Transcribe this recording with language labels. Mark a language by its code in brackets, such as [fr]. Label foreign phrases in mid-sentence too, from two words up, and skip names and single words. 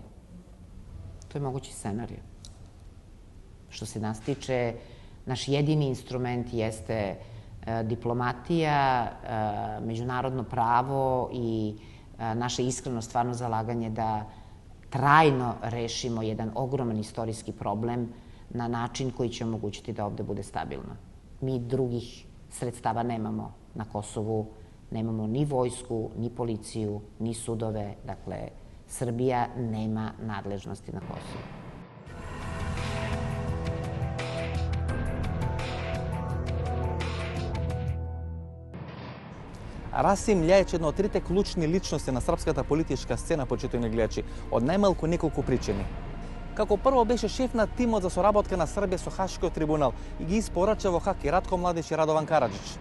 [sr] To je mogući scenarij. Što se nas tiče, naš jedini instrument jeste diplomatija, međunarodno pravo i naše iskreno stvarno zalaganje da trajno rešimo jedan ogroman istorijski problem na način koji će omogućiti da ovde bude stabilno. Mi drugih sredstava nemamo na Kosovu, nemamo ni vojsku, ni policiju, ni sudove. Dakle, Srbija nema nadležnosti na Kosovu. [mk] Расим Љајич е една од трите клучни личности на српската политичка сцена, почитувани гледачи, од најмалку неколку причини. Како прво беше шеф на тимот за соработка на Србија со Хашкиот трибунал и ги испорача во Хак и Радко Младич и Радован Караджич.